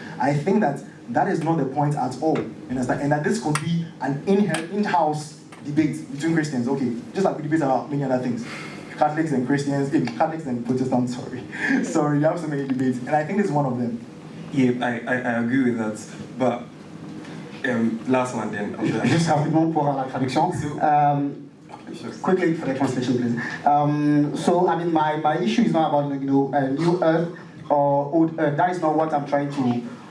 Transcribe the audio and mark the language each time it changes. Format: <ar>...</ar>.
<en>I think that is not the point at all. Understand? And that this could be an in-house debate between Christians. Okay, just like we debate about many other things. Catholics and Christians, Catholics and Protestants, sorry, you have so many debates. And I think this is one of them. Yeah, I agree with that. But last one then.</en> <fr>Juste rapidement pour la traduction.</fr> <en>Quickly for the translation, please. So, I mean, my issue is not about new earth or old earth. That is not what I'm trying to.</en>